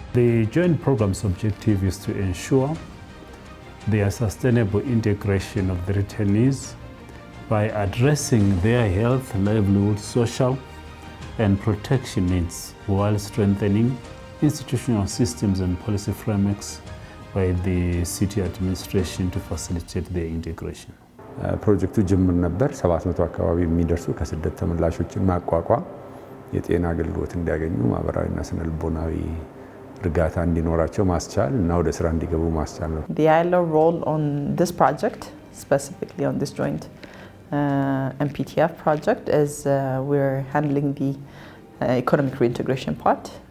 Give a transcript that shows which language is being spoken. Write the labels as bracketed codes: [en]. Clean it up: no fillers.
[en] The joint program's objective is to ensure the sustainable integration of the returnees by addressing their health, livelihood, social, and protection needs while strengthening institutional systems and policy frameworks by the city administration to facilitate their integration. [am] ፕሮጀክቱ ጅምር ነበር 700 አካባቢ የሚደርሱ ከስደት ተመላሾችን ማቋቋም የጤና አገልግሎት እንዲያገኙ ማህበራዊና ስነልቦናዊ እርጋታ እንዲኖራቸው ማስቻል እና ወደ ስራ እንዲገቡ ማስቻል ነው። [en] The ILO role on this project, specifically on this joint MPTF project, is we're handling the economic reintegration part.